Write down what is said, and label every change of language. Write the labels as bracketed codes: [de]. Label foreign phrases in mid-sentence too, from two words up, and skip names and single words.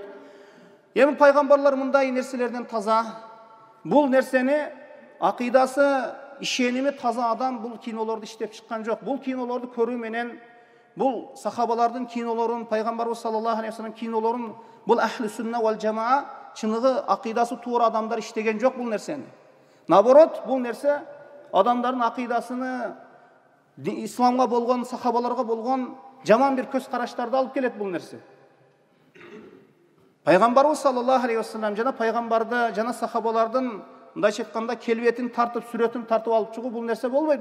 [ky] Пайгамбарлар мындай нерселерден таза. Бул нерсени акыйдасы, ишеними таза адам бул кинолорду иштеп чыккан жок. Бул кинолорду көрүү менен, бул сахабалардын кинолорун, Пайгамбарыбыз [ar] صلى الله عليه وسلم [ky] кинолорун бул [ar] أهل السنة والجماعة [ky] чыныгы акыйдасы туура адамдар иштеген жок бул нерсени. Наоборот, бул нерсе адамдардын акыйдасыны, исламга болгон, сахабаларга болгон жаман бир көз караштарды алып келет бул нерсе. Пайгамбарыбыз [ar] صلى الله عليه وسلم [ky] жана пайгамбарды, жана сахабалардын мындайча айтканда келбетин тартып, сүрөтүн тартып алып чыгуу бул нерсе болбойт.